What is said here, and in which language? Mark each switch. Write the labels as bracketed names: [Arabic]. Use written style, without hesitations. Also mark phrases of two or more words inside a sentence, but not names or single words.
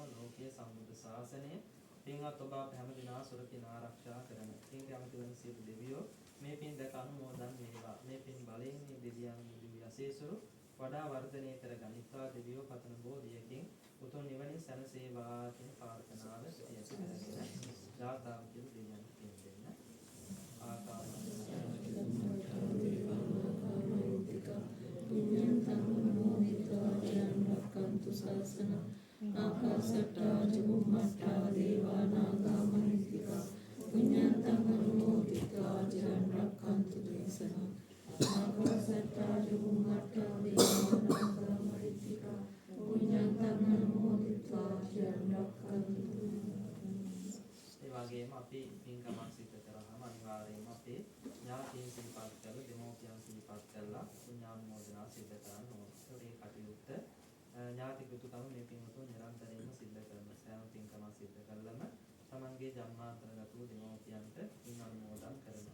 [Sinhala] ලෝකීය සම්බුද්ධ ශාසනය පින්වත් ඔබ අප හැම දිනා සුරකින් ආරක්ෂා කරන පින් කැමති වන සියලු දෙවියෝ මේ පින් දැක අනුමෝදන් වේවා. මේ පින් බලයෙන් මේ දෙවියන්ගේ දිව්‍ය අසීසුරු වඩා වර්ධනය කර ගනිත්වා. දෙවියෝ පතන බෝධියකින් උතුම් නිවනින් සැනසේවා කියන ප්‍රාර්ථනාව ඇති කරගෙන ගාථාව කියන දෙවියන්ට පින් දෙන්න. [Pali] ආකාශට්ටා චුම්මට්ටා දේවා නාග මහිත්‍තිකා පුඤ්ඤන්තං අනුමෝදිत्वा චිරන් රක්ඛන්තු දේශනං. ආකාශට්ටා චුම්මට්ටා දේවා නාග මහිත්‍තිකා පුඤ්ඤන්තං අනුමෝදිत्वा චිරන් රක්ඛන්තු. [Sinhala] ඒ වගේම අපි පින්කමක් සිද්ධ කරාම අනිවාර්යයෙන්ම අපේ ඥාතීන් සිහිපත් කරලා දෙමෝපියන් සිහිපත් කරලා පුණ්‍යානුමෝදනා සිද්ධ කරන්න ඕනේ. ඒ කටයුත්ත ඥාති කෘතුකම මේ පින්වතුන් නිරන්තරයෙන්ම සිද්ධ කරන සෑම පින්කමක් සිද්ධ කළම තමන්ගේ ජන්මාන්තරගත වූ දෙමෝපියන්ට පින් අනුමෝදන් කරනවා.